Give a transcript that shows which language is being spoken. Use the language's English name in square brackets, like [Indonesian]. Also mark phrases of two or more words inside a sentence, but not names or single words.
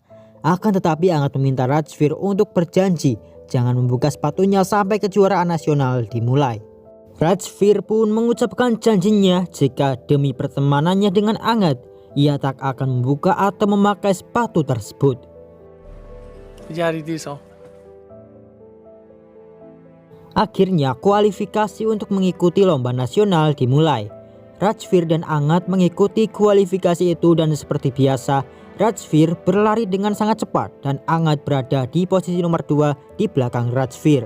[Indonesian] Akan tetapi Angad meminta Rajveer untuk berjanji jangan membuka sepatunya sampai kejuaraan nasional dimulai. Rajveer pun mengucapkan janjinya jika demi pertemanannya dengan Angad, ia tak akan membuka atau memakai sepatu tersebut. [Punjabi] ਯਾਰੀ ਦੀ ਸੌ [Indonesian] Akhirnya kualifikasi untuk mengikuti lomba nasional dimulai. Rajveer dan Angad mengikuti kualifikasi itu dan seperti biasa Rajveer berlari dengan sangat cepat dan Angad berada di posisi nomor 2 di belakang Rajveer.